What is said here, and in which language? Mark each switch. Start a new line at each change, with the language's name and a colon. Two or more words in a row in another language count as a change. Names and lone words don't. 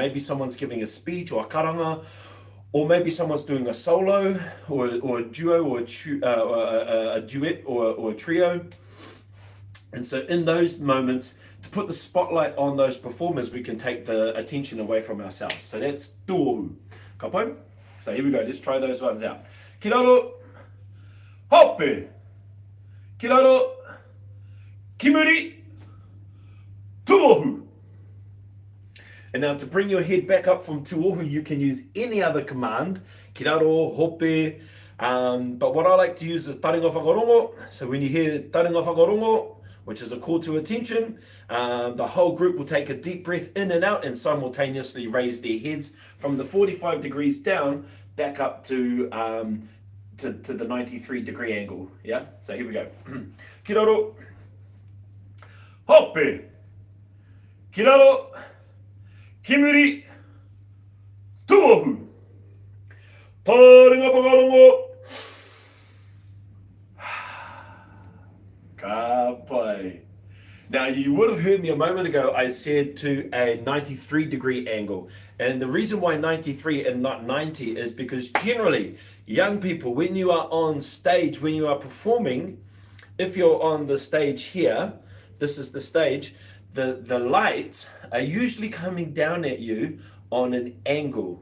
English: Maybe someone's giving a speech or a karanga, or maybe someone's doing a solo, or a duo, or a duet, or a trio. And so in those moments, to put the spotlight on those performers, we can take the attention away from ourselves. So that's tuohu. Kapai? So here we go. Let's try those ones out.
Māori: Kiraro, hope. Kiraro, kimuri, tuohu.
English: And now to bring your head back up from tuohu, you can use any other command.
Māori: Kiraro, hope.
English: But what I like to use is
Māori: taringa whakarongo.
English: So when you hear
Māori: taringa whakarongo,
English: which is a call to attention, the whole group will take a deep breath in and out and simultaneously raise their heads from the 45 degrees down back up to the 93 degree angle. So here we go.
Māori: Kiraro, hoppe, kiraro, kimuri, tuohu, taringa whakarongo, kapai.
English: Now you would have heard me a moment ago, I said to a 93 degree angle. And the reason why 93 and not 90 is because generally, young people, when you are on stage, when you are performing, if you're on the stage here, this is the stage, the lights are usually coming down at you on an angle.